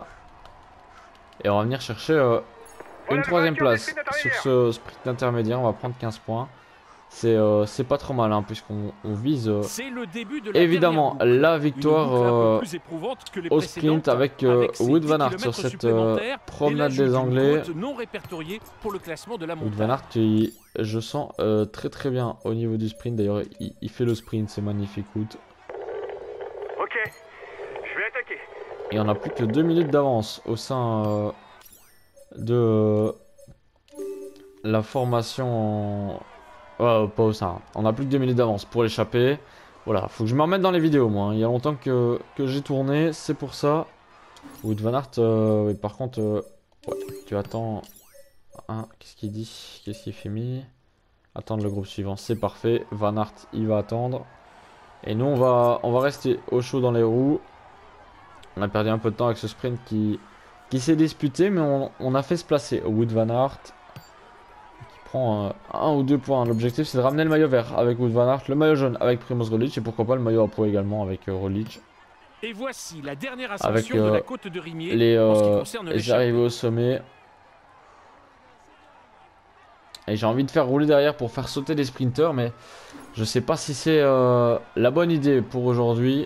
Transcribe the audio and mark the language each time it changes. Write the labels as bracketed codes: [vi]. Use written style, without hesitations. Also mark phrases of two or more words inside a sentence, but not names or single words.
[fr] Et on va venir chercher une troisième place sur ce sprint intermédiaire. On va prendre 15 points. C'est pas trop mal hein, puisqu'on vise évidemment la victoire au sprint avec Wout van Aert sur cette promenade des Anglais. Wout van Aert qui je sens très bien au niveau du sprint. D'ailleurs il fait le sprint, c'est magnifique Wout. Ok, je vais attaquer. Et on a plus que 2 minutes d'avance au sein de la formation... pas au sein. On a plus que 2 minutes d'avance pour l'échapper. Voilà, faut que je me remette dans les vidéos moi. Il y a longtemps que j'ai tourné, c'est pour ça. Wout van Aert, oui, par contre, ouais, tu attends Qu'est-ce qu'il dit? Qu'est-ce qu'il fait mis? Attendre le groupe suivant, c'est parfait. Van Aert, il va attendre. Et nous, on va rester au chaud dans les roues. On a perdu un peu de temps avec ce sprint qui s'est disputé, mais on a fait se placer. Wout van Aert qui prend 1 ou 2 points. L'objectif, c'est de ramener le maillot vert avec Wout van Aert, le maillot jaune avec Primož Roglič et pourquoi pas le maillot à poids également avec Roglič. Et voici la dernière ascension de la côte de Rimier en ce qui concerne les arrivées au sommet. Et j'ai envie de faire rouler derrière pour faire sauter les sprinters, mais je sais pas si c'est la bonne idée pour aujourd'hui.